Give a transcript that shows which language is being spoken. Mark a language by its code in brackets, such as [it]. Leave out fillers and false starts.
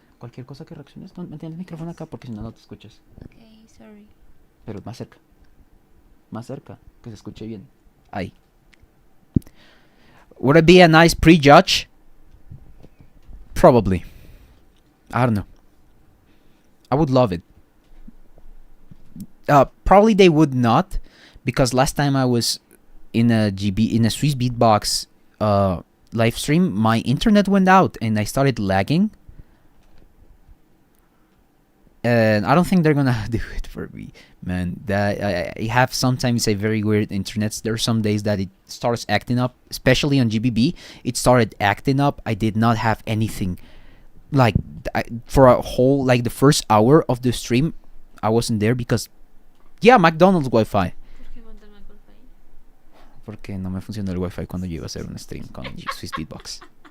[es] Cualquier cosa que reacciones, mantén el micrófono acá porque si no, no te escuchas. [en] Okay, sorry. [es] Pero más cerca. Más cerca, que se escuche bien. Ahí. [en] Would it be a nice prejudge? Probably. I don't know. I would love it. Probably they would not, because last time I was in a Swiss beatbox live stream, my internet went out and I started lagging. And I don't think they're gonna do it for me, man. That I have sometimes a very weird internet. There are some days that it starts acting up, especially on GBB. It started acting up. I did not have anything. Like for a whole, like the first hour of the stream, I wasn't there because, yeah, McDonald's Wi-Fi. [es] Porque no me funcionó el Wi-Fi cuando yo iba a hacer un stream con Swiss Beatbox.